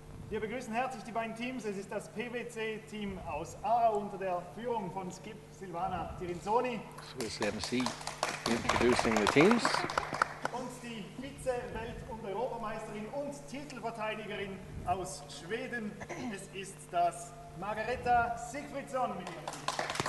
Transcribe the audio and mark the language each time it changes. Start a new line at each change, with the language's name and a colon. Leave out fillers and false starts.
German: Wir begrüßen herzlich die beiden Teams. Es ist das PwC-Team aus Aarau unter der Führung von Skip Silvana Tirinzoni.
English: Swiss MC introducing the teams.
German: Und die Vize-Welt- und Europameisterin und Titelverteidigerin aus Schweden. Es ist das Margareta Sigfridsson mit ihrem Team.